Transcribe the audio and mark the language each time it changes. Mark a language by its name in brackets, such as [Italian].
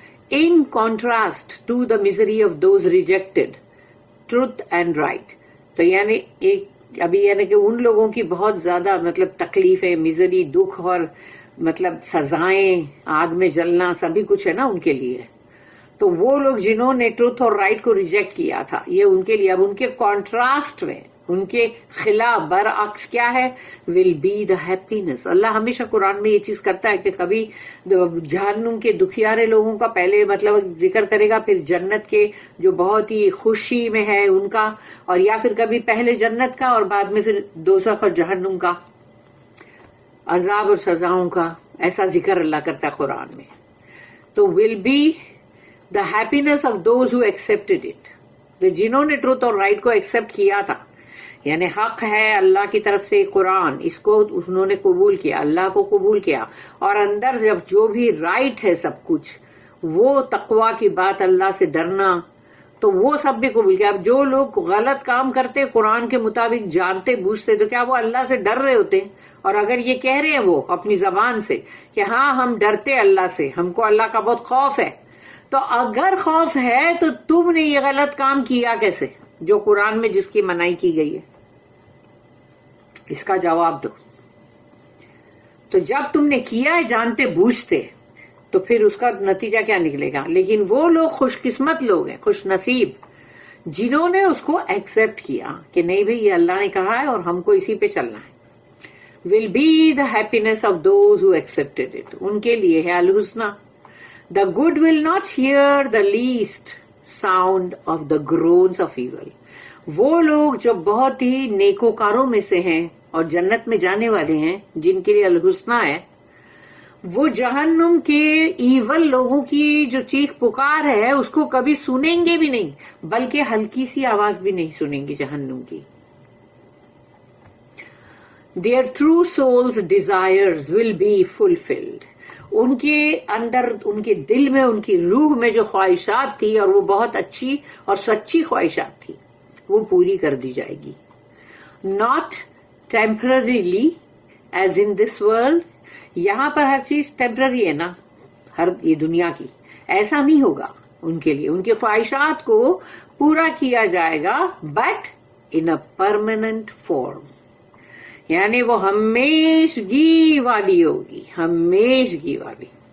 [English] In contrast to the misery of those rejected truth and right. [Urdu] تو یعنی ایک ابھی یعنی کہ ان لوگوں کی بہت زیادہ مطلب تکلیفیں، مزری، دکھ اور مطلب سزائیں، آگ میں جلنا، سبھی کچھ ہے نا ان کے لیے. تو وہ لوگ جنہوں نے ٹروتھ اور رائٹ کو ریجیکٹ کیا تھا، یہ ان کے لیے اب ان کے کانٹراسٹ میں، ان کے خلاف برعکس کیا ہے؟ [English] Will be the happiness. [Urdu] اللہ ہمیشہ قرآن میں یہ چیز کرتا ہے کہ کبھی جہنم کے دکھیارے لوگوں کا پہلے مطلب ذکر کرے گا، پھر جنت کے جو بہت ہی خوشی میں ہے ان کا، اور یا پھر کبھی پہلے جنت کا اور بعد میں پھر دوزخ اور جہنم کا عذاب اور سزاؤں کا. ایسا ذکر اللہ کرتا ہے قرآن میں. [English] تو will be the happiness of those who accepted it. [Urdu] جنہوں نے ٹروتھ اور رائٹ کو ایکسپٹ کیا تھا، یعنی حق ہے اللہ کی طرف سے قرآن، اس کو انہوں نے قبول کیا، اللہ کو قبول کیا، اور اندر جب جو بھی رائٹ ہے سب کچھ، وہ تقوی کی بات، اللہ سے ڈرنا، تو وہ سب بھی قبول کیا. اب جو لوگ غلط کام کرتے قرآن کے مطابق جانتے بوجھتے، تو کیا وہ اللہ سے ڈر رہے ہوتے؟ اور اگر یہ کہہ رہے ہیں وہ اپنی زبان سے کہ ہاں ہم ڈرتے اللہ سے، ہم کو اللہ کا بہت خوف ہے، تو اگر خوف ہے تو تم نے یہ غلط کام کیا کیسے جو قرآن میں جس کی منائی کی گئی ہے؟ اس کا جواب دو. تو جب تم نے کیا ہے جانتے بوجھتے، تو پھر اس کا نتیجہ کیا نکلے گا؟ لیکن وہ لوگ خوش قسمت لوگ ہیں، خوش نصیب، جنہوں نے اس کو ایکسپٹ کیا کہ نہیں بھئی یہ اللہ نے کہا ہے اور ہم کو اسی پہ چلنا ہے. [English] will be the happiness of those who accepted it. [Urdu] ان کے لیے ہے الحسنہ. [English] The good will not hear the least sound of the groans of evil. [Urdu] وہ لوگ جو بہت ہی نیکوکاروں میں سے ہیں اور جنت میں جانے والے ہیں، جن کے لیے الحسنہ ہے، وہ جہنم کے ایول لوگوں کی جو چیخ پکار ہے اس کو کبھی سنیں گے بھی نہیں، بلکہ ہلکی سی آواز بھی نہیں سنیں گے جہنم کی. [English] Their true souls' desires will be fulfilled. [Urdu] ان کے اندر، ان کے دل میں، ان کی روح میں جو خواہشات تھی، اور وہ بہت اچھی اور سچی خواہشات تھی، وہ پوری کر دی جائے گی. [English] Not temporarily as in this world. [Urdu] یہاں پر ہر چیز ٹیمپرری ہے نا، ہر یہ دنیا کی، ایسا نہیں ہوگا ان کے لیے. ان کی خواہشات کو پورا کیا جائے گا، [English] But in a permanent form. [Urdu] یعنی وہ ہمیشگی والی ہوگی، ہمیشگی والی.